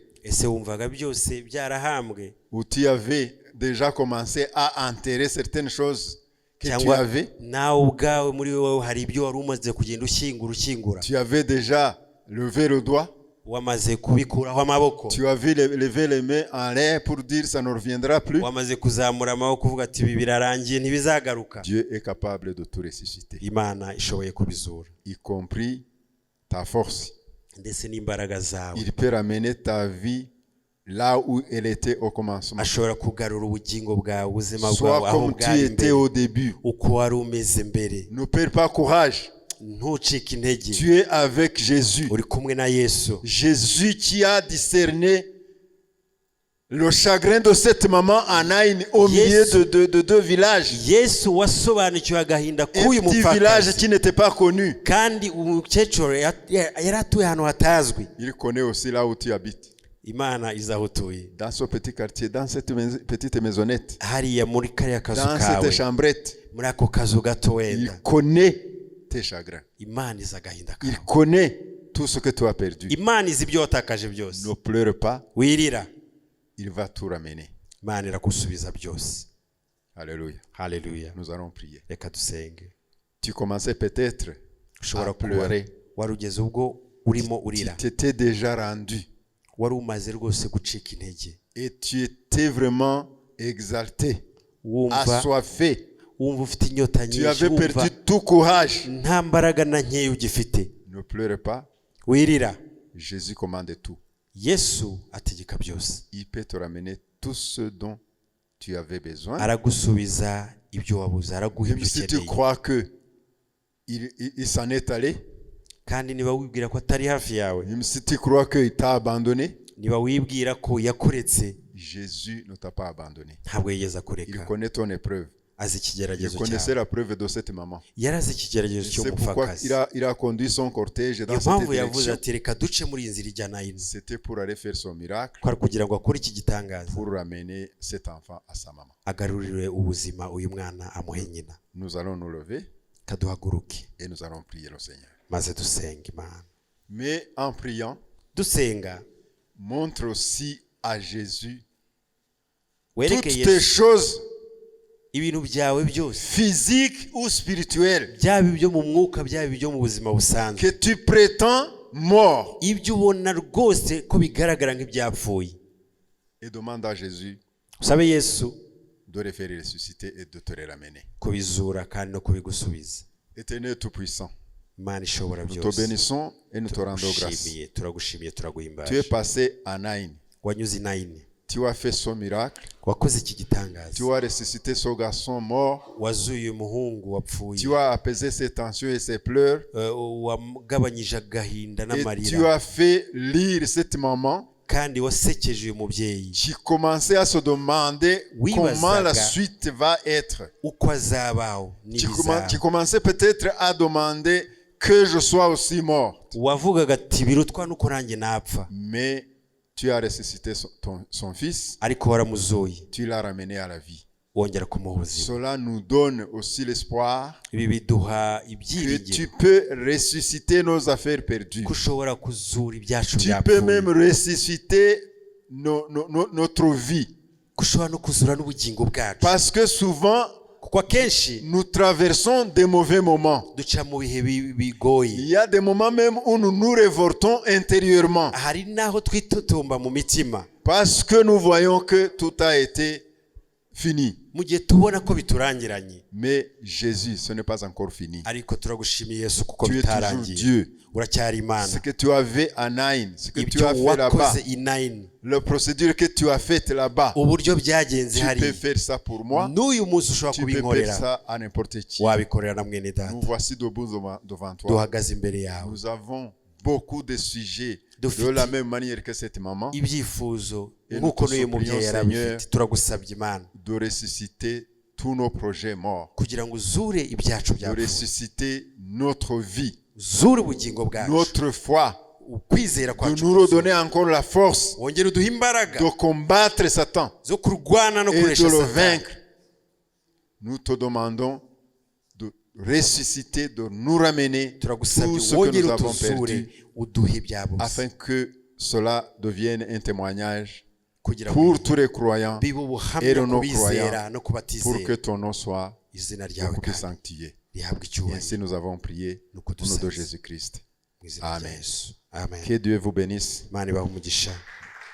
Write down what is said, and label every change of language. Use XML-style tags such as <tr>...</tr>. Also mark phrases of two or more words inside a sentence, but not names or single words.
<rw>Ese wumvaga byose byarahambwe?</rw> <fr>Ou tu avais déjà commencé à enterrer certaines choses que tu</fr> <rw>Cyangwa</rw> <fr>avais?</fr> <rw>nawe ubwawe muri wowe hari ibyo wari umaze kugenda ushyingura,</rw> <fr>Tu avais déjà levé le doigt?</fr> <rw>wamaze kubikuraho amaboko,</rw> <fr>Tu avais levé les mains en l'air pour dire ça ne reviendra plus?</fr> <rw>wamaze kuzamura amaboko uvuga ati ibi birarangiye ntibizagaruka?</rw> <fr>Dieu est capable de tout ressusciter,</fr> <rw>Imana ishoboye kubizura,</rw> <fr>y compris ta force,</fr> <rw>ndetse n'imbaraga zawe.</rw> <fr>Il peut ramener ta vie là où elle était au commencement.</fr> <rw>Ashobora kugarura ubugingo bwawe, ubuzima</rw> <fr>Sois</fr> <rw>bwawe aho</rw> <fr>comme tu</fr> <rw>bwari</rw> <fr>étais</fr> <rw>mbere,</rw> <fr>au début.</fr> <rw>uko wari umeze mbere.</rw> <fr>Ne perds pas courage.</fr> <rw>Ntucike intege,</rw> <fr>Tu es avec Jésus.</fr> <rw>uri kumwe na Yesu.</rw> <fr>Jésus qui a discerné le chagrin de cette maman en Naïn au milieu de deux villages.</fr> <rw>Yesu wasobanukiwe agahinda k'uyu</rw> <fr>Un petit village</fr> <rw>mupfakazi,</rw> <fr>qui n'était pas connu.</fr> <rw>kandi umukecuru yari atuye ahantu hatazwi.</rw> <fr>Il connaît aussi là où tu habites.</fr> <rw>Imana izi aho utuye,</rw> <fr>Dans ce petit quartier, dans cette petite maisonnette,</fr> <rw>hariya muri kariya kazu</rw> <fr>dans</fr> <rw>kawe,</rw> <fr>cette chambrette.</fr> <rw>muri ako kazu gato</rw> <fr>Il</fr> <rw>wenda.</rw> <fr>connaît tes chagrins.</fr> <rw>Imana izi agahinda</rw> <fr>Il</fr> <rw>kawe,</rw> <fr>connaît tout ce que tu as perdu.</fr> <rw>Imana izi ibyo watakaje byose.</rw> <fr>Ne pleure pas,</fr> <rw>Wirira,</rw> <fr>il va tout ramener.</fr> <rw>Imana iragusubiza byose.</rw> <fr>Alléluia.</fr> <rw>Haleluya.</rw> <fr>Nous allons prier.</fr> <rw>Reka dusenge.</rw> <fr>Tu commençais peut-être</fr> <rw>Ushobora</rw> <fr>à</fr> <rw>kuba</rw> <fr>pleurer.</fr> <rw>wari ugeze ubwo urimo urira,</rw> <fr>Tu t'étais déjà rendu</fr> <rw>wari umaze rwose gucika intege,</rw> <fr>et tu étais vraiment exalté,</fr> <rw>wumva</rw> <fr>assoiffé.</fr> <rw>ufite inyota</rw> <fr>Tu</fr> <rw>nyinshi,</rw> <fr>avais</fr> <rw>wumva</rw> <fr>perdu tout courage.</fr> <rw>nta mbaraga na nkeya ugifite.</rw> <fr>Ne pleure pas.</fr> <rw>Wirira,</rw> <fr>Jésus commande tout.</fr> <rw>Yesu ategeka byose.</rw> <fr>Il peut te ramener tout ce dont tu avais besoin.</fr> <rw>Aragusubiza ibyo wabuze, araguha</rw> <fr>Même</fr> <rw>ibyo</rw> <fr>si tu</fr> <rw>ukeneye.</rw> <fr>crois que il s'en est allé,</fr> <rw>Kandi niba wibwira ko atari hafi yawe,</rw> <fr>même si tu crois qu'il t'a abandonné,</fr> <rw>niba wibwira ko yakuretse,</rw> <fr>Jésus ne t'a pas abandonné.</fr> <rw>ntabwo yigeze</rw> <fr>Il</fr> <rw>akureka.</rw> <fr>connaît ton épreuve.</fr> <rw>Azi</rw> <fr>Il</fr> <rw>ikigeragezo</rw> <fr>connaissait</fr> <rw>cyawe,</rw> <fr>la preuve de cette maman.</fr> <rw>yari azi ikigeragezo</rw> <fr>C'est pourquoi</fr> <rw>cy'umupfakazi.</rw> <fr>il a conduit son cortège dans</fr> <rw>Niyo</rw> <fr>cette</fr> <rw>mpamvu yavuze</rw> <fr>direction.</fr> <rw>ati reka duce muri iyi nzira ijya Nayini,</rw> <fr>C'était pour aller faire son miracle,</fr> <rw>ko ari kugira ngo akore iki gitangaza,</rw> <fr>pour ramener cet enfant à sa maman.</fr> <rw>agarurire ubuzima uyu mwana amuhe nyina.</rw> <fr>Nous allons nous lever</fr> <rw>Kaduhaguruke</rw> <fr>et nous allons prier le Seigneur.</fr> <rw>maze dusenge Imana.</rw> <fr>Mais en priant,</fr> <rw>Dusenga</rw> <fr>montre aussi à Jésus</fr> <rw>wereke</rw> <fr>toutes tes</fr> <rw>Yesu</rw> <fr>choses</fr> <rw>ibintu byawe byose,</rw> <fr>physiques ou spirituelles</fr> <rw>byaba ibyo mu mwuka, byaba ibyo mu buzima busanzwe,</rw> <fr>que tu prétends mort,</fr> <rw>ibyo ubona rwose ko bigaragara nk'ibyapfuye.</rw> <fr>et demande à Jésus</fr> <rw>Usabe Yesu</rw> <fr>de les faire ressusciter et de te les ramener.</fr> <rw>kubizura kandi no kubigusubiza.</rw> <fr>Éternel Tout-Puissant,</fr> <rw>Imana ishobora</rw> <fr>nous te</fr> <rw>byose,</rw> <fr>bénissons et nous te rendons grâce.</fr> <rw>turagushimiye,</rw> <fr>Tu es</fr> <rw>turaguhimbaje.</rw> <fr>passé à Naïn.</fr> <rw>Wanyuze i Nayini,</rw> <fr>Tu as fait son miracle.</fr> <rw>wakoze iki gitangaza,</rw> <fr>Tu as ressuscité ce garçon mort.</fr> <rw>wazuye umuhungu wapfuye,</rw> <fr>Tu as apaisé ses tensions et ses pleurs.</fr> <rw>wagabanyije agahinda</rw> <fr>Et tu</fr> <rw>n'amarira,</rw> <fr>as fait lire cette maman</fr> <rw>kandi wasekeje uyu mubyeyi</rw> <fr>qui commençait à se demander Oui, comment la</fr> <rw>Bazaga.</rw> <fr>suite va être.</fr> <rw>uko azabaho</rw> <fr>Tu</fr> <rw>n'ibizaba.</rw> <fr>commençais peut-être à demander que je sois aussi mort.</fr> <rw>Wavugaga ati birutwa nuko nanjye napfa,</rw> <fr>Mais tu as ressuscité son fils.</fr> <rw>ariko waramuzuye,</rw> <fr>Tu l'as ramené à la vie.</fr> <rw>wongera kumuha ubuzima.</rw> <fr>Cela nous donne aussi l'espoir</fr> <rw>Ibi biduha</rw> <fr>que</fr> <rw>ibyiringiro</rw> <fr>tu peux ressusciter nos affaires perdues.</fr> <rw>ko ushobora kuzura ibyacu</rw> <fr>Tu peux même</fr> <rw>byapfuye,</rw> <fr>ressusciter notre vie.</fr> <rw>ko ushobora no kuzura n'ubugingo bwacu,</rw> <fr>Parce que souvent,</fr> <rw>kuko akenshi</rw> <fr>nous traversons des mauvais moments.</fr> <rw>duca mu bihe</rw> <fr>Il</fr> <rw>bigoye.</rw> <fr>y a des moments même où nous nous révoltons intérieurement.</fr> <rw>Hari n'aho twitotomba mu mitima,</rw> <fr>Parce que nous voyons que tout a été fini.</fr> <rw>mu gihe tubona ko biturangiranye.</rw> <fr>Mais Jésus, ce n'est pas encore fini.</fr> <rw>Ariko turagushimiye Yesu kuko</rw> <fr>Tu es toujours</fr> <rw>bitarangiye,</rw> <fr>Dieu.</fr> <rw>uracyari Imana.</rw> <fr>Ce que tu avais à Naïn, ce que tu</fr> <rw>Ibyo</rw> <fr>as fait là-bas,</fr> <rw>wakoze i Nayini,</rw> <fr>la procédure que tu as faite là-bas,</fr> <rw>uburyo byagenze</rw> <fr>tu peux</fr> <rw>hariya,</rw> <fr>faire ça pour moi,</fr> <rw>n'uyu munsi ushobora</rw> <fr>tu peux faire</fr> <rw>kubinkorera,</rw> <fr>ça à n'importe qui.</fr> <rw>wabikorera na mwene data.</rw> <fr>Nous voici debout devant toi.</fr> <rw>Duhagaze imbere yawe,</rw> <fr>Nous avons beaucoup de sujets de</fr> <rw>Dufite</rw> <fr>la même manière que cette maman,</fr> <rw>ibyifuzo</rw> <fr>Et</fr> <rw>nk'uko</rw> <fr>nous te</fr> <rw>n'uyu mubyeyi</rw> <fr>supplions,</fr> <rw>yari</rw> <fr>Seigneur,</fr> <rw>abifite. Turagusabye Imana</rw> <fr>de ressusciter tous nos projets morts,</fr> <rw>kugira ngo uzure ibyacu</rw> <fr>de</fr> <rw>byapfuye,</rw> <fr>ressusciter notre vie,</fr> <rw>uzure ubugingo bwacu,</rw> <fr>notre foi,</fr> <rw>ukwizera</rw> <fr>de</fr> <rw>kwacu,</rw> <fr>nous redonner encore la force</fr> <rw>wongere uduhe imbaraga</rw> <fr>de combattre Satan</fr> <rw>zo kurwana no</rw> <fr>et de</fr> <rw>kunesha</rw> <fr>le</fr> <rw>Satani.</rw> <fr>vaincre. Nous te demandons de ressusciter, de nous ramener tout</fr> <rw>Turagusabye</rw> <fr>ce que</fr> <rw>wongere</rw> <fr>nous avons</fr> <rw>utuzure,</rw> <fr>perdu,</fr> <rw>uduhe ibyabuze,</rw> <fr>afin que cela devienne un témoignage</fr> <rw>kugira ngo</rw> <fr>pour tous les croyants,</fr> <rw>bibe</rw> <fr>et</fr> <rw>ubuhamya</rw> <fr>de</fr> <rw>ku</rw> <fr>nos</fr> <rw>bizera</rw> <fr>croyants,</fr> <rw>no ku</rw> <fr>pour que</fr> <rw>batizera,</rw> <fr>ton nom soit</fr> <rw>izina ryawe</rw> <fr>beaucoup plus</fr> <rw>kandi</rw> <fr>sanctifié.</fr> <rw>rihabwe</rw> <fr>Et</fr> <rw>icyubahiro</rw> <fr>ainsi nous avons prié</fr> <rw>nuko</rw> <fr>au nom de</fr> <rw>dusenze</rw> <fr>Jésus-Christ.</fr> <rw>mu izina rya</rw> <fr>Amen.</fr> <rw>Yesu. Amen.</rw> <fr>Que Dieu vous bénisse.</fr> <rw>Imana ibahe umugisha.</rw>